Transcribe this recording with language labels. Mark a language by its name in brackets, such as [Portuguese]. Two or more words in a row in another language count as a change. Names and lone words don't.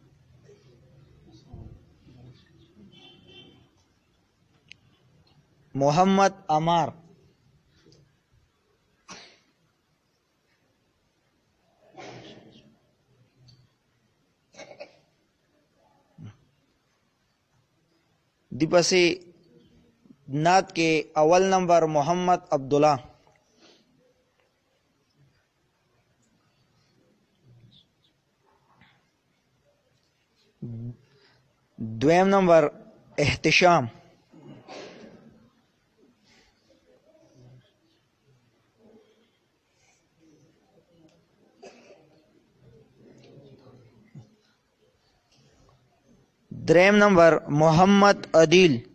[Pashto] محمد امار دی پسې نعت کے اول نمبر محمد عبداللہ. دویم نمبر احتشام. دریم نمبر محمد عدیل.